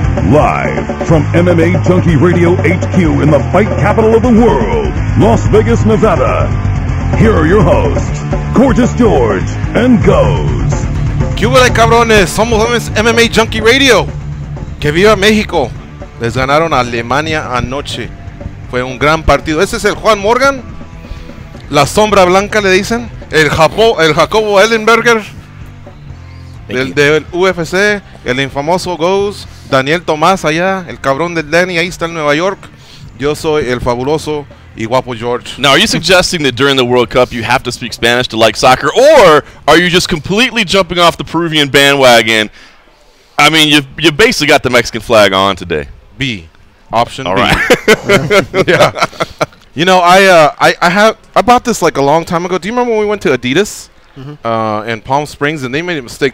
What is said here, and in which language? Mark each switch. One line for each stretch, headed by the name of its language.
English: Live from MMA Junkie Radio HQ in the fight capital of the world, Las Vegas, Nevada. Here are your hosts, Gorgeous George and Goes.
Spanish: ¿Qué hubo, cabrones? Somos MMA Junkie Radio. Que viva México. Les ganaron a Alemania anoche. Fue un gran partido. Ese es el Juan Morgan. La sombra blanca le dicen. El Jacobo Ellenberger. del UFC, el infamoso Goes, Daniel Tomás allá, el cabrón del Danny, ahí está en Nueva York. Yo soy el fabuloso y guapo George.
English: Now, are you suggesting that during the World Cup you have to speak Spanish to like soccer, or are you just completely jumping off the Peruvian bandwagon? I mean, you basically got the Mexican flag on today. B. Option All B. right. Yeah. You know, I bought this like a long time ago. Do you remember when we went to Adidas in Palm Springs and they made a mistake?